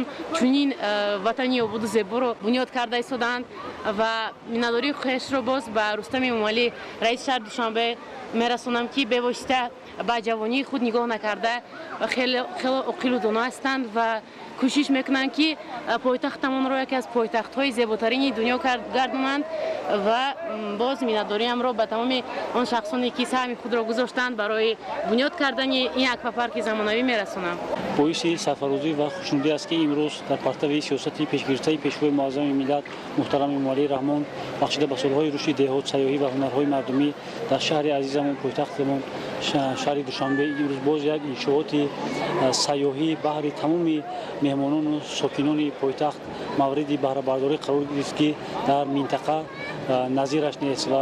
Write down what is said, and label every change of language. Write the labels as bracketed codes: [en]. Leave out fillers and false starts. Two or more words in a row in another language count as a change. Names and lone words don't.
[tg] چنین وطنی آباد و زیبا را بنیاد کرده ایستادند و منتداری خویش را باز به رستم امامعلی رئیس شهر دوشنبه میرسونم که به واسطه به جوانی خود نگاه نکرده و خیلی عاقل و دانا هستند و کوشش میکنند که پایتختمان را یکی از پایتخت‌های زیباترین دنیا گردانند و باز миннатдориамро ба тамоми он шахсоне ки саҳми худро гузоштанд барои бунёд кардани ин аквапарки замонавӣ мерасонам. боиси сарфарозӣ ва хушнудӣ аст ки имрӯз дар партави сиёсати пешгирифтаи пешвои муаззами миллат муҳтарам эмомалӣ раҳмон бахшида ба солҳои рушди деҳот, сайёҳӣ ва ҳунарҳои мардумӣ дар шаҳри азизамон, пойтахтамон шаҳри Душанбе имрӯз боз як иншооти сайёҳӣ баҳри тамоми меҳмонону сокинони пойтахт мавриди баҳрабардорӣ қарор гирифт ки дар минтақа назираш нест ва